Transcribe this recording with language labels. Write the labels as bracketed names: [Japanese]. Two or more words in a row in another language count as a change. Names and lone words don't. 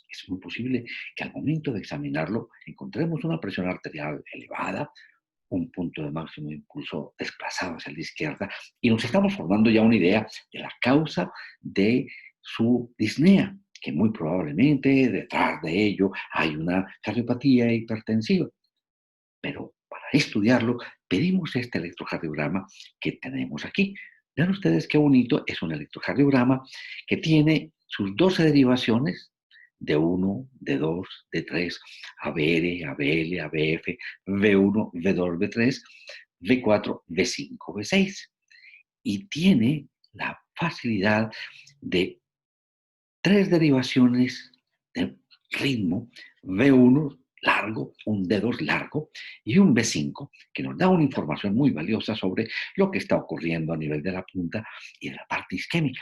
[Spanish] Es muy posible que al momento de examinarlo encontremos una presión arterial elevada, un punto de máximo impulso desplazado hacia la izquierda y nos estamos formando ya una idea de la causa de su disnea, que muy probablemente detrás de ello hay una cardiopatía hipertensiva. Pero para estudiarlo pedimos este electrocardiograma que tenemos aquí. Vean ustedes qué bonito, es un electrocardiograma que tiene sus 12 derivaciones D1, D2, D3, ABR, ABL, ABF, V1, V2, V3, V4, V5, V6. Y tiene la facilidad de tres derivaciones de ritmo, V1 largo, un D2 largo y un V5, que nos da una información muy valiosa sobre lo que está ocurriendo a nivel de la punta y de la parte isquémica.